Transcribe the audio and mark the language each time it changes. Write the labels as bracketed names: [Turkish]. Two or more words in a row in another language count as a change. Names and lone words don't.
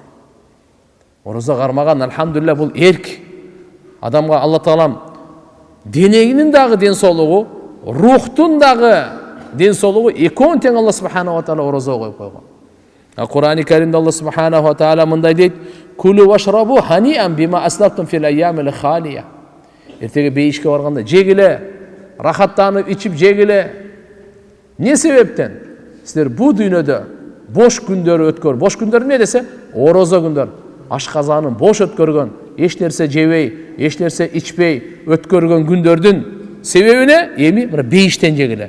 [Kyrgyz] Орозо кармаган, алхамдулилля, бул эрк. Адамга [Arabic] الله تعالى [Kyrgyz] денегинин дагы ден соолугу, рухтун дагы ден соолугу экөөнү тең [Arabic] الله سبحانه وتعالى [Kyrgyz] орозого коюп койгон. Кур'ани Каримде [Arabic] الله سبحانه وتعالى [Kyrgyz] мындай дейт: [Arabic] "كلوا واشربوا هنيئا بما أسلفتم في الأيام الخالية." [Kyrgyz] Эртеге бейишке барганда жегиле, рахаттанып ичип жегиле. Не себептен? Силер бу дүйнөдө бош күндөр өткөр. Бош күндөр эмне десе? Орозо күндөр. Ашказанын бош өткөргөн, эч нерсе жебей, эч нерсе ичпей өткөргөн күндөрдүн себебине эми мына бейиштен жегиле.